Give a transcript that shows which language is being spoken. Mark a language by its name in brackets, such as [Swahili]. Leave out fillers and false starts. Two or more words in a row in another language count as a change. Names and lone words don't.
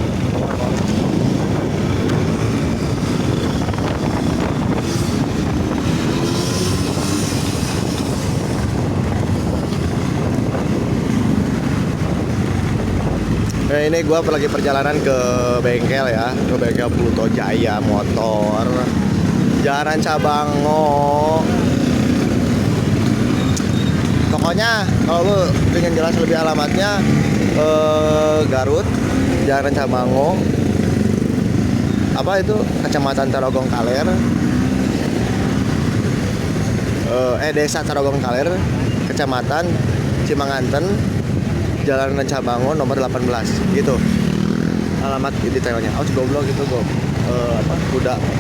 [Indonesian] Nah, ini gua lagi perjalanan ke bengkel ya, ke bengkel Pluto Jaya Motor, Jalan Cabango. Pokoknya kalau lu pengen jelas lebih alamatnya, Garut, Jalan Cabango, apa itu, Kecamatan Tarogong Kaler, Desa Tarogong Kaler, Kecamatan Cimanganten, Jalan Cabango nomor 18 gitu alamat detailnya. Oh, goblok gitu gue, apa, kuda.